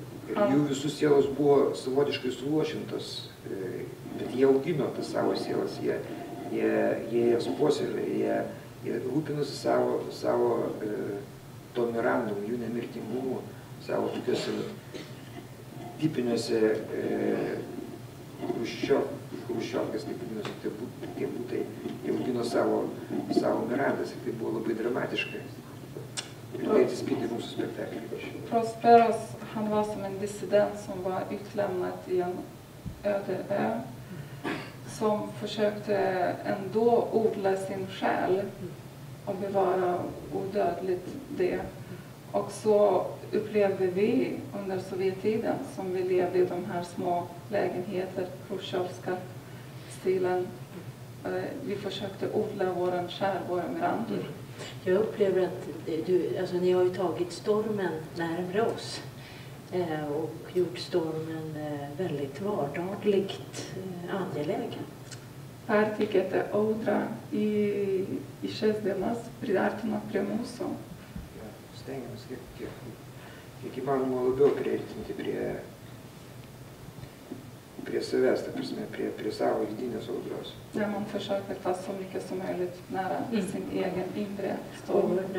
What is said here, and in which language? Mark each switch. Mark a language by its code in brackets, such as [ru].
[lt] Ir jų visų sielos buvo savotiškai suluošintos, bet jie augino tas savo sielas, jie jas puoselėjo, jie rūpinosi savo to Mirandom, jų nemirtingumu, savo tokiuose tipiniuose Chruščiovkės, taip vadinosi, tie būtai, jie augino savo Mirandas ir tai buvo labai dramatiškai. Ir det atsispindi mūsų spektaklį. [sv] Prosperos, han var som en dissident som var utlämnad i en öde ö. Som försökte ändå odla sin själ och bevara odödligt det. Och så upplevde vi under Sovjettiden, som vi levde i de här små lägenheter, Khrushchevska stilen. Vi försökte odla våran själ, våra Mirandor. Jag upplever att ni har ju tagit stormen närmare oss och gjort stormen väldigt vardagligt angelägen. [lt] Perteikėte audrą į šias dienas, priartinot prie mūsų. Stengiamės kiek įmanoma labiau priartinti prie savęs, ta prasme, prie savo vidinės audros. [sv] När man försöker ta så mycket som möjligt nära sin egen inre storm.